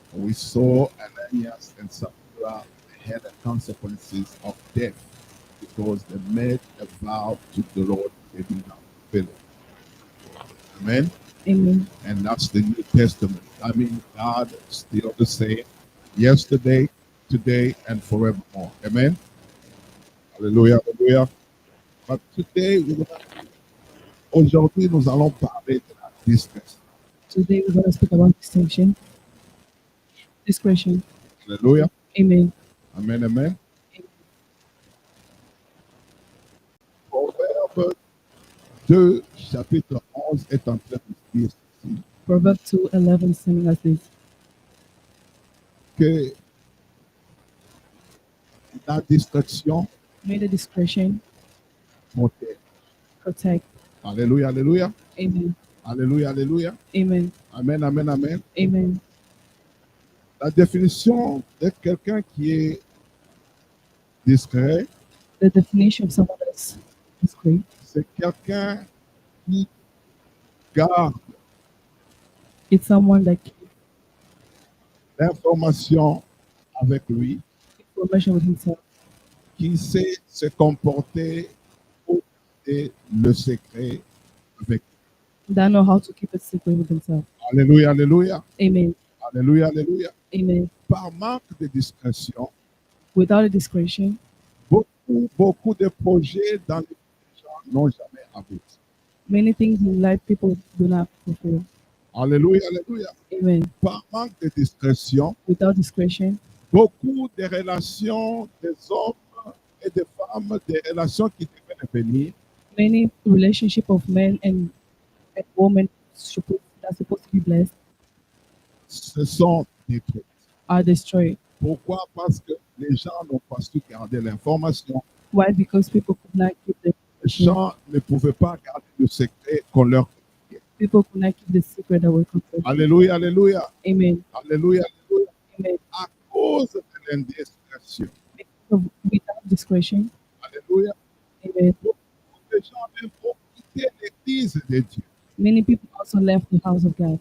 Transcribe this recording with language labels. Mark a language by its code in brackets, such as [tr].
[en] We saw Ananias and Sapphira had the consequences of death because they made a vow to the Lord, they did not fulfill it. Amen. Amen. And that's the New Testament. I mean, God is still the same yesterday, today, and forevermore. Amen. Hallelujah, hallelujah. But today, [fr] aujourd'hui, nous allons parler de la discrétion. [en] Today, we're going to speak about distinction. Discretion. Hallelujah. Amen. Amen, amen. [fr] Proverbe 2, chapitre 11 est en train de dire ceci, [en] Proverbs 2:11 saying as this, [fr] que la distraction [en] may the discretion [fr] protège. [en] protect. [fr] Alléluia, alléluia. Amen. Alléluia, alléluia. Amen. Amen, amen, amen. Amen. La définition de quelqu'un qui est discret, [en] The definition of someone that's discreet, [fr] c'est quelqu'un qui garde [en] it's someone that keeps [fr] l'information avec lui, [en] information with himself, [fr] qui sait se comporter pour garder le secret avec lui. [en] that know how to keep it secret with himself. [fr] Alléluia, alléluia. Amen. Alléluia, alléluia. Amen. Par manque de discrétion, [en] Without a discretion, [fr] beaucoup de projets dans les gens n'ont jamais abouti. [en] many things in life people do not fulfill. [fr] Alléluia, alléluia. Amen. Par manque de discrétion, [en] Without discretion, [fr] beaucoup de relations des hommes et des femmes, des relations qui devaient venir, [en] many relationship of men and women that's supposed to be blessed [fr] se sont détruites. [en] are destroyed. [fr] Pourquoi? Parce que les gens n'ont pas su garder l'information. [en] Why? Because people could not keep the [fr] Les gens ne pouvaient pas garder le secret qu'on leur confiait. [en] people could not keep the secret that were confessed. [fr] Alléluia, alléluia. Amen. Alléluia, alléluia. Amen. À cause de l'indiscrétion. [en] So without discretion, [fr] Alléluia. amen. Les gens même ont quitté l'église de Dieu. [en] Many people also left the house of God.